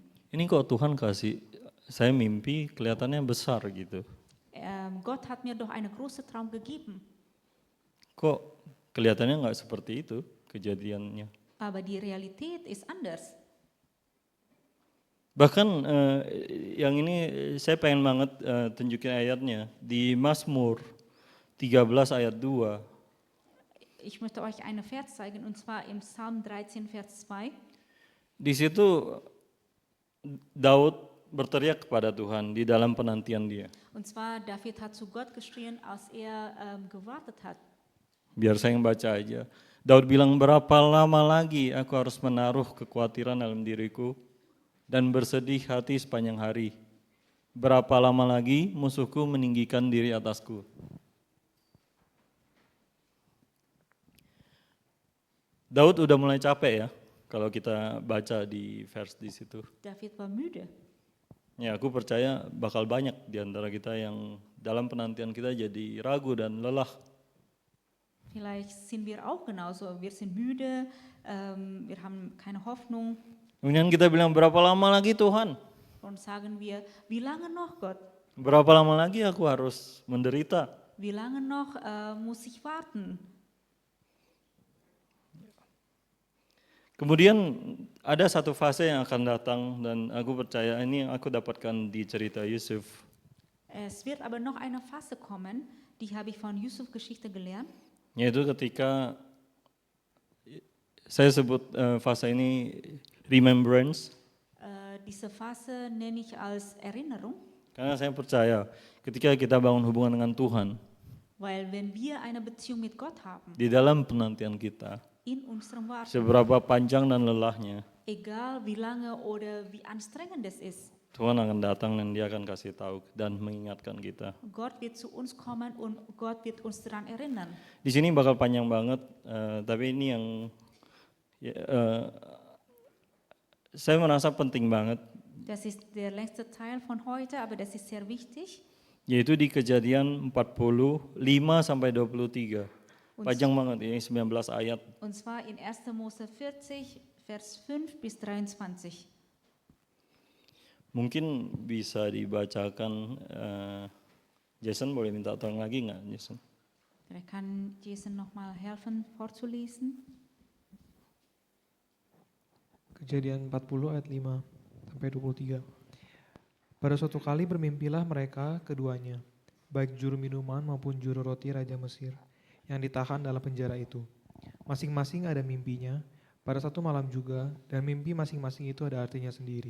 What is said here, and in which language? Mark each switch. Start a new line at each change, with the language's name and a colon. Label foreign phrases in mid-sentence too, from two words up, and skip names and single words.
Indonesian: Ini kok Tuhan kasih saya mimpi kelihatannya besar gitu.
German: Gott hat mir doch einen großen Traum gegeben.
Indonesian: Kok kelihatannya nggak seperti itu kejadiannya.
German: Aber die Realität ist anders.
Indonesian: Bahkan yang ini saya pengen banget tunjukin ayatnya di Mazmur 13 ayat 2.
German: Ich möchte euch einen Vers zeigen, und zwar im Psalm 13, Vers 2.
Indonesian: Di situ Daud berteriak kepada Tuhan di dalam penantian dia.
German: Und zwar David hat zu Gott geschrien, als er gewartet hat.
Indonesian: Biar saya yang baca aja. Daud bilang, berapa lama lagi aku harus menaruh kekhawatiran dalam diriku dan bersedih hati sepanjang hari. Berapa lama lagi musuhku meninggikan diri atasku. Daud udah mulai capek ya, kalau kita baca di vers di situ.
German: David war müde.
Indonesian: Ya, aku percaya bakal banyak di antara kita yang dalam penantian kita jadi ragu dan lelah.
German: Vielleicht sind wir auch genauso. Wir sind müde, wir haben keine Hoffnung.
Indonesian: Kemudian kita bilang, berapa lama lagi Tuhan?
German: Und sagen wir, wie lange noch, Gott?
Indonesian: Berapa lama lagi aku harus menderita?
German: Wie lange noch muss ich warten?
Indonesian: Kemudian ada satu fase yang akan datang dan aku percaya ini yang aku dapatkan di cerita Yusuf.
German: Es wird aber noch eine Phase kommen, die habe ich von Yusuf Geschichte gelernt.
Indonesian: Yaitu ketika saya sebut fase ini remembrance.
German: Diese Phase nenne ich als Erinnerung.
Indonesian: Karena saya percaya ketika kita bangun hubungan dengan Tuhan,
German: Weil wenn wir eine Beziehung mit Gott haben,
Indonesian: di dalam penantian kita,
German: in unserem Warten,
Indonesian: seberapa panjang dan lelahnya,
German: egal wie lange oder wie anstrengend es ist,
Indonesian: Tuhan akan datang dan dia akan kasih tahu dan mengingatkan kita.
German: Gott wird zu uns kommen und Gott wird uns daran erinnern.
Indonesian: Di sini bakal panjang banget, tapi ini yang saya merasa penting banget,
German: Das ist der längste Teil von heute, aber das ist sehr wichtig.
Indonesian: yaitu di Kejadian 45 sampai 23. Panjang banget, ini 19 ayat.
German: Und zwar in 1. Mose 40, Vers 5 bis 23.
Indonesian: Mungkin bisa dibacakan, Jason boleh minta tolong lagi nggak, Jason?
German: Vielleicht kann Jason nochmal helfen vorzulesen.
Indonesian: Kejadian 40 ayat 5 sampai 23. Pada suatu kali bermimpilah mereka keduanya, baik juru minuman maupun juru roti Raja Mesir, yang ditahan dalam penjara itu. Masing-masing ada mimpinya pada satu malam juga, dan mimpi masing-masing itu ada artinya sendiri.